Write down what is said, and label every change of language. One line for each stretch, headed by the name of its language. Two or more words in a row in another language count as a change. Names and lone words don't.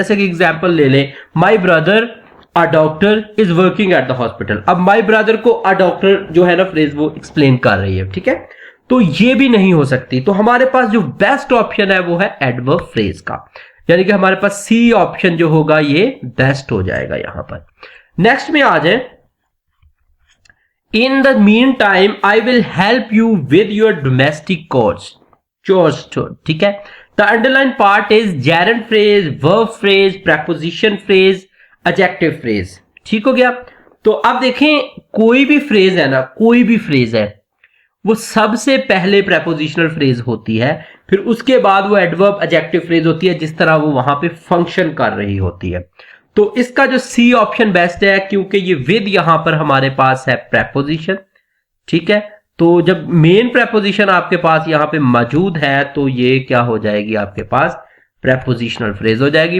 Hindi: जैसे कि एग्जांपल ले लें,
English: my brother a doctor is working at the hospital.
Hindi: अब
English: my brother
Hindi: को
English: a doctor
Hindi: जो है ना फ्रेज वो एक्सप्लेन कर रही है। ठीक है, तो ये भी नहीं हो सकती। तो हमारे पास जो
English: best option
Hindi: है वो है
English: adverb phrase
Hindi: का, यानी कि हमारे पास
English: C option
Hindi: जो होगा ये बेस्ट हो जाएगा यहां पर। नेक्स्ट में आ जाए,
English: In the meantime, I will help you with your domestic chores.
Hindi: ठीक है,
English: the underlined part is gerund phrase, verb phrase, preposition phrase, adjective phrase.
Hindi: ठीक हो गया। तो अब देखें, कोई भी फ्रेज है ना, कोई भी फ्रेज है, वो सबसे पहले
English: prepositional phrase
Hindi: होती है, फिर उसके बाद वो
English: adverb adjective phrase
Hindi: होती है, जिस तरह वो वहां पे फंक्शन कर रही होती है। तो इसका जो
English: C option
Hindi: बेस्ट है, क्योंकि ये विद यहां पर हमारे पास है प्रेपोजिशन। ठीक है, तो जब
English: main preposition
Hindi: आपके पास यहां पे मौजूद है तो ये क्या हो जाएगी, आपके पास
English: prepositional phrase
Hindi: हो जाएगी।